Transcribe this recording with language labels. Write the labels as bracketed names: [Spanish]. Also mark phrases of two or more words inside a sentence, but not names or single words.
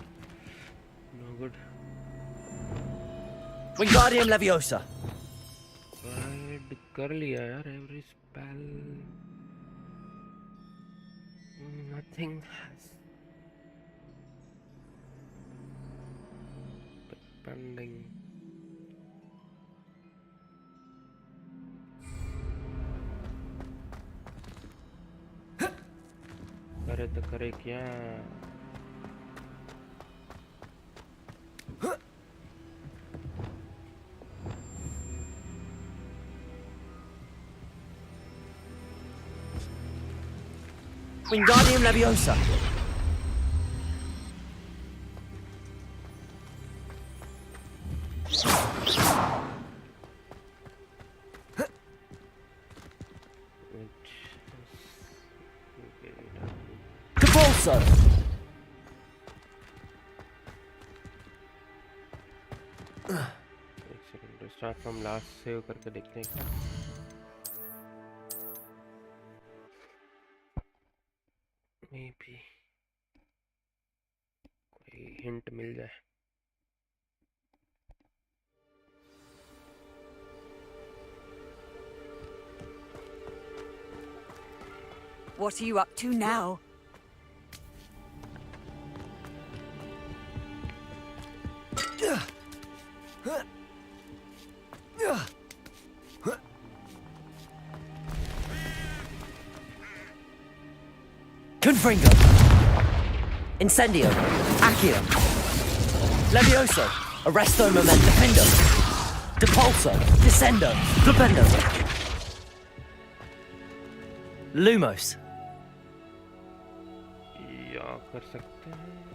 [English] No good. Wingardium Leviosa. Tried [Hindi] कर लिया यार [English] every spell. Nothing has pending. [Hindi] करे तो करे क्या? [English] Wingardium Leviosa. Capulso. [Hindi] एक सेकंड [English] start from last save [Hindi] करके देखते हैं [English] may be [Hindi] कोई हिंट मिल जाए. [English] What are you up to now? Confringo. Incendio. Accio. Levioso. Arresto Momento. Defendo. Depulso. Descendo. Flipendo. Lumos. [Hindi] या कर सकते हैं.